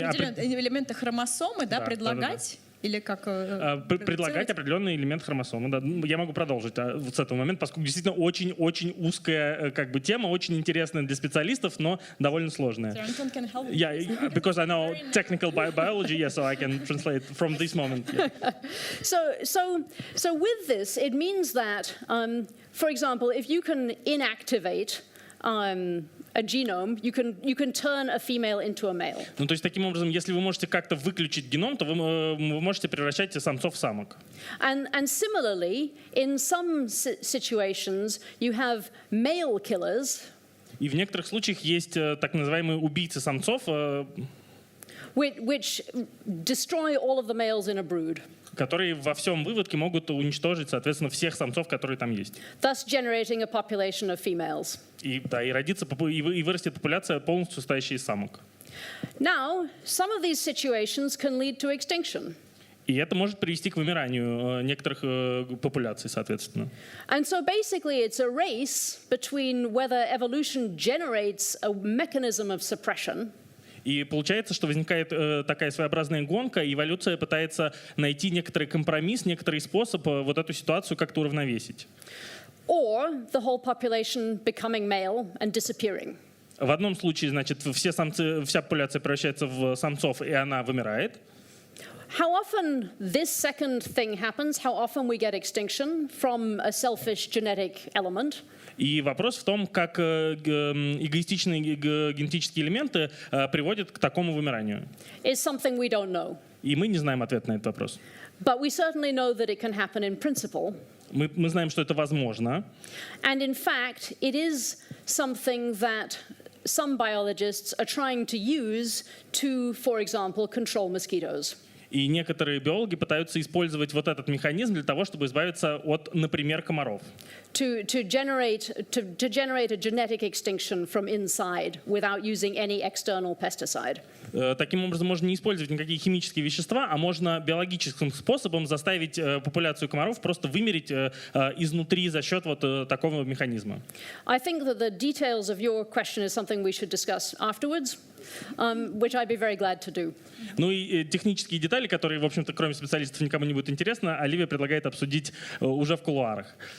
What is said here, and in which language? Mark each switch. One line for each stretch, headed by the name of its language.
Russian: элементы хромосомы, да, предлагать. Или как предлагать определенный элемент хромосомы. Да. Я могу продолжить вот с этого момента, поскольку действительно очень-очень узкая как бы тема, очень интересная для специалистов, но довольно сложная.
English: Антон can help. Yeah, because I know technical biology, yeah, so I can translate from this moment. Yeah. So with this, it means that, for example, if you can inactivate a genome, you can turn a female into a male.
Russian: Ну, то есть, таким образом, если вы можете как-то выключить геном, то вы можете превращать самцов в самок.
English: And similarly, in some situations, you have male killers.
Russian: И в некоторых случаях есть так называемые убийцы самцов,
English: Which destroy all of the males in a brood.
Russian: которые во всем выводке могут уничтожить, соответственно, всех самцов, которые там есть.
English: thus generating a population of females.
Russian: И родится и вырастет популяция, полностью состоящая из самок.
English: Now, some of these situations can lead to extinction.
Russian: И это может привести к вымиранию некоторых популяций, соответственно.
English: And so basically it's a race between whether evolution generates a mechanism of suppression.
Russian: И получается, что возникает такая своеобразная гонка, и эволюция пытается найти некоторый компромисс, некоторый способ вот эту ситуацию как-то уравновесить.
English: Or the whole population becoming male and disappearing.
Russian: В одном случае, значит, все самцы, вся популяция превращается в самцов, и она вымирает.
English: How often this second thing happens, how often we get extinction from a selfish genetic element.
Russian: И вопрос в том, как эгоистичные генетические элементы приводят к такому вымиранию.
English: Is something we don't know.
Russian: И мы не знаем ответ на этот вопрос.
English: But we certainly know that it can happen in principle.
Russian: Мы знаем, что это возможно.
English: And in fact, it is something that some biologists are trying to use to, for example, control mosquitoes.
Russian: И некоторые биологи пытаются использовать вот этот механизм для того, чтобы избавиться от, например, комаров.
English: To generate a genetic extinction from inside without using any external pesticide.
Russian: Таким образом, можно не использовать никакие химические вещества, а можно биологическим способом заставить популяцию комаров просто вымереть изнутри за счет вот такого механизма.
English: I think that the details of your question is something we should discuss afterwards, which I'd be very glad to do.
Russian: Ну и технические детали, которые, в общем-то, кроме специалистов никому не будут интересны, Оливия предлагает обсудить уже в кулуарах.